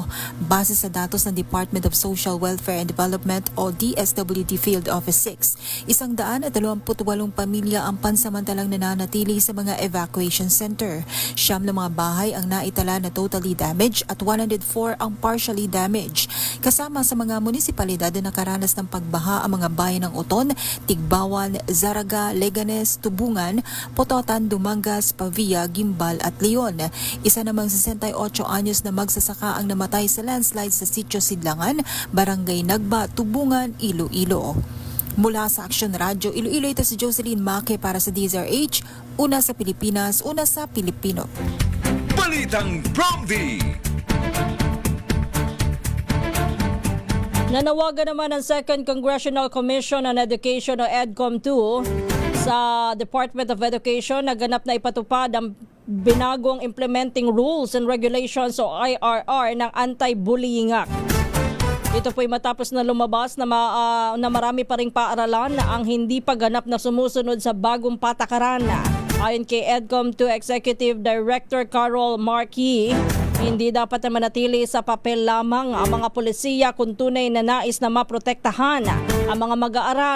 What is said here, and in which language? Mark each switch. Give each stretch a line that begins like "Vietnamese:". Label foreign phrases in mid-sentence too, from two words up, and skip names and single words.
Filipino: Base sa datos ng Department of Social Welfare and Development o DSWD Field Office 6, 128 pamilya ang pansamantalang nananatili sa mga
English: evacuation center.
Filipino: 9 na mga bahay ang naitala na
English: totally damaged
Filipino: at 104 ang
English: partially damaged.
Filipino: DZRH. Kasama sa mga munisipalidad na nakaranas ng pagbaha ang mga bayan ng Oton, Tigbawan, Zaraga, Leganes, Tubungan, Pototan, Dumangas, Pavia, Gimbal at Leon. Isa namang 68 anyos na magsasaka ang namatay sa landslide sa Sitio Sidlangan, Barangay Nagba, Tubungan, Iloilo. Mula sa Action Radio Iloilo, ito si Jocelyn Maque para sa DZRH, una sa Pilipinas, una sa Pilipino. Balitang Promdi. Nanawagan naman ang Second Congressional Commission on Education o EDCOM-2 sa Department of Education na ganap na ipatupad ang binagong Implementing Rules and Regulations o IRR ng Anti-Bullying Act. Ito po'y matapos na lumabas na marami pa ring paaralan na ang hindi pa ganap na sumusunod sa bagong patakaran. Ayon kay EDCOM-2 Executive Director Carol Marquis, hindi dapat na manatili sa papel lamang ang mga polisiya kung tunay na nais na maprotektahan ang mga mag-aaral.